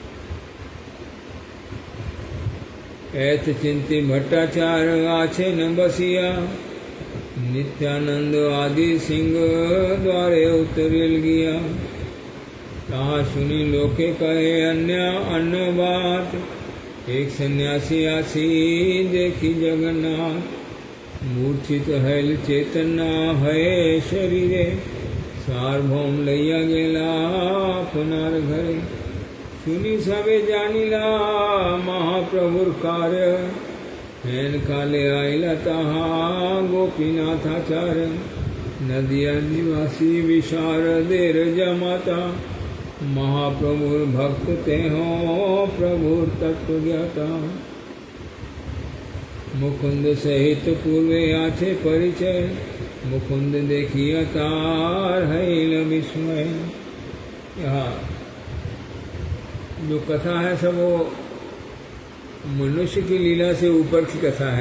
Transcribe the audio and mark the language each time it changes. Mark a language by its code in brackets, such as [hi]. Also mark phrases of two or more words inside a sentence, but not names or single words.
[bn] এত চিন্তি ভট্টাচার্য আছে না বসিয়া, নিত্যানন্দ আদি সিংহ দ্বারে উত্তরিল গিয়া। কহা শুনি লোকে কহে অন্য বাত, এক সন্ন্যাসী আসি দেখি জগন্নাথ। মূর্ছিত হৈল চেতনা হৈ শরীরে, সার্বভৌম লৈয়া গেলা আপনার ঘরে। শুনি সবে জানিলা মহাপ্রভুর কার্য, হেন কালে আইলা তাহা গোপীনাথাচার্য। নদিয়া নিবাসী বিশারদের জামাতা, মহাপ্রভুর ভক্ত তেঁ হো প্রভুর তত্ত্ব জ্ঞাতা। মুকুন্দ সহিত পূর্বে আছে পরিচয়, মুকুন্দ দেখিয়া তার হৈল বিস্ময়। [hi] यहाँ जो कथा है सब वो मनुष्य की लीला से ऊपर की कथा है।